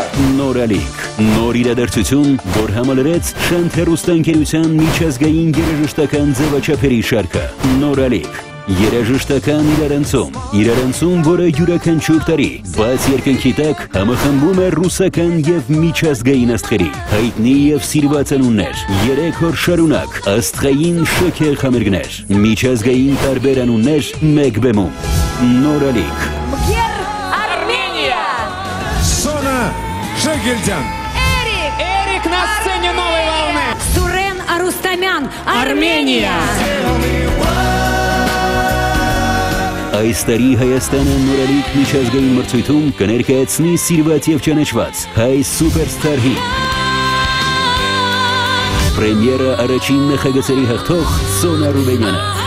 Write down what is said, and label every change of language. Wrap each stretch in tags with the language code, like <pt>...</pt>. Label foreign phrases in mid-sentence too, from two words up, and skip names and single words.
<hy>Նորալիք, նոր իրադարձություն, որ համալրեց Շանթ հեռուստաընկերության միջազգային երաժշտական ձևաչափերի շարքը։ Նորալիք երաժշտական իրարանցում, որը յուրաքանչյուր տարի բաց երկնքի տակ համախմբում է ռուսական և միջազգային աստղերի, հայտնի և սիրված անուններ, 3 օր շարունակ աստղային շքեղ համերգներ, միջազգային տարբեր անուններ մեկ բեմում։ Նորալիք</hy> <ru>Մգեր Армения! Sona Жегельдян. Эрик на сцене новой волны. Сурен Арустамян! Армения!</ru> <hy>Այս տարի Հայաստանը նորալիք միջազգային մրցույթում կներկայացնի սիրված և ճանաչված հայ սուպերստար հիթ։ Պրեմիերը առաջին նախագծերի հաղթող Սոնա Ռուբենյանը։</hy>